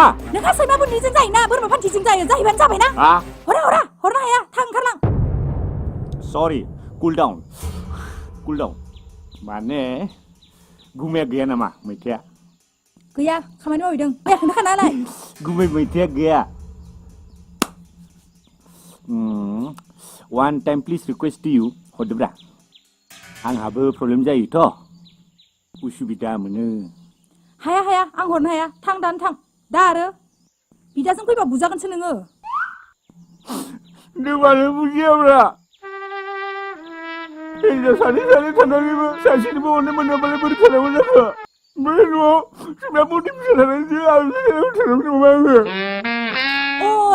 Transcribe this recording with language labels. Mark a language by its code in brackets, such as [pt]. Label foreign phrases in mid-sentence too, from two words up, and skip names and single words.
[brx] नोंहा सैमा बुन्दिजों जायोना बोरमा फान्थिजों जायो जाहैबानो जाबायना हरनो हाया थां ओंखारलां [en] sorry cool down [brx] माने गुमाया गैया नामा मैथाया गैया खामानि मावहैदों मैया खोन्थाखानालाय गुमै मैथाया गैया [en] one time please request to you [brx] हरदोब्रा आंहाबो प्रब्लेम जायोथ' उसुबिदा मोनो हाया आं हरनो हाया थां दानो थां दा आरो बिदाजों फैबा बुजागोनसो नोङो नों मानो बुजियाब्रा हिनजाव सानै थानानैबो सासेनिबो अननो मोनाबालाय बोरै थानांगौ जाखो बै न'आव सैमा बुन्दि फिसा थानानैसो आं थानांगौ नामा आङो